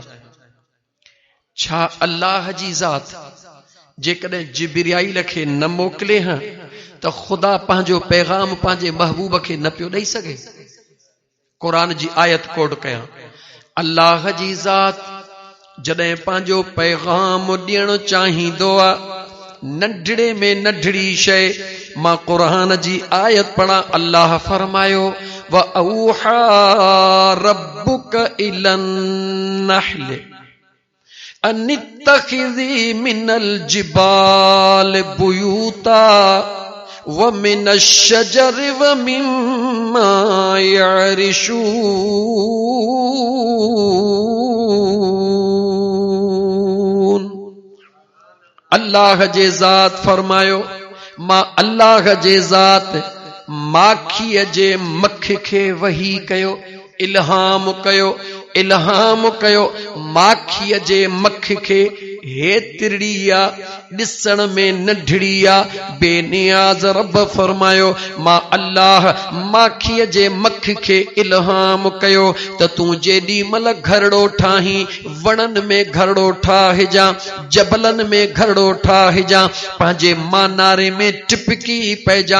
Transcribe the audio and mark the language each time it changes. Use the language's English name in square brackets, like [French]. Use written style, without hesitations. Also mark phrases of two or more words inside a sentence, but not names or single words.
[Sindhi] छा अल्लाह जी ज़ात जेकॾहिं जिब्राईल खे न मोकिले हा त ख़ुदा पंहिंजो पैगाम पंहिंजे महबूब खे न पियो ॾेई सघे? क़ुरान जी आयत कोड कयां, अल्लाह जी ज़ात जॾहिं पंहिंजो पैगाम ॾियणु चाहींदो आहे, नंढड़े में नंढड़ी शइ, मां क़ुरान जी आयत पढ़ा, अल्लाह फरमायो [Arabic] وأوحى ربك إلى النحل أن اتخذي من الجبال بيوتا ومن الشجر ومما يعرشون. [Sindhi] अल्लाह जे ज़ात फरमायो, मां अल्लाह जे ज़ात माखीअ जे मख खे वही कयो, इल्हाम कयो माखीअ जे मख खे। हे तिरड़िया ॾिसण में नंढड़ी आ, बेनियाज़ रब फरमायो मां अल्लाह माखीअ जे मख खे इल्हाम कयो त तूं जेॾी महिल घरड़ो ठाहीं, वणनि में घरड़ो ठाहिजां, जबलनि में घरड़ो ठाहिजां, पंहिंजे मानारे में टिपकी पइजां।